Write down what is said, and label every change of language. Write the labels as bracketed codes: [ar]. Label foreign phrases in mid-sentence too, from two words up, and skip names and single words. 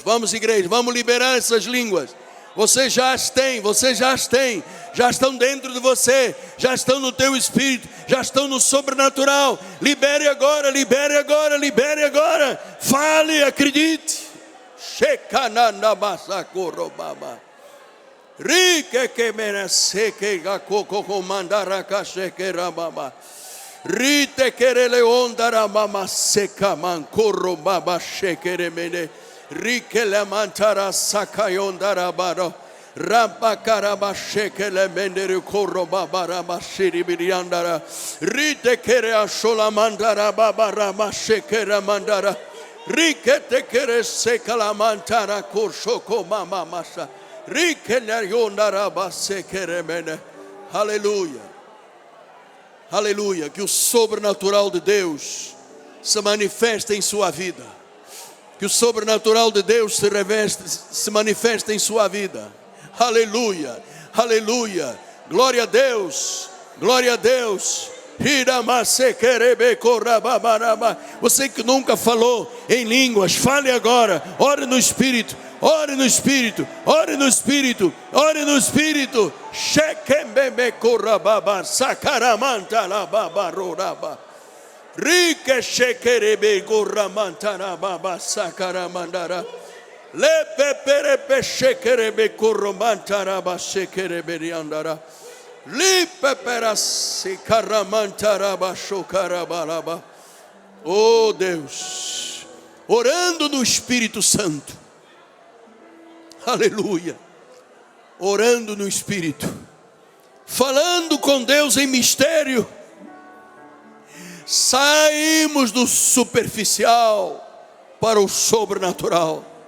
[pt] Vamos, igreja, vamos liberar essas línguas. Você já as tem, já estão dentro de você, já estão no teu espírito, já estão no sobrenatural. Libere agora. Fale, acredite. Rique que merece que gacoco comandara cacheque rababa. Rite querele ondara mama seca mancoro baba shekere mene. Rique le mantara sakayondara baro. Rabba karaba shekele mendere corro baba raba shiribiriandara. Rite kere ashola mandara baba raba shekere mandara. Rique te kere seca la mantara corshoko mama masa. Rique le yondara ba sekere mene. Aleluia. Aleluia, que o sobrenatural de Deus se manifeste em sua vida. Que o sobrenatural de Deus se manifeste em sua vida. Aleluia, aleluia. Glória a Deus, glória a Deus. Você que nunca falou em línguas, fale agora. Ore no Espírito. Ore no Espírito, ore no Espírito, ore no Espírito. Shekembebe korababa, sakaramanta la baba roraba. Rike shekerebe goramantara baba sakaramandara. Lepeperepe shekerebe koromantara ba shekerebe riandara. Lipepera sikaramantara ba shokarabalaba. Oh Deus, orando no Espírito Santo. Aleluia, orando no Espírito, falando com Deus em mistério. Saímos do superficial para o sobrenatural.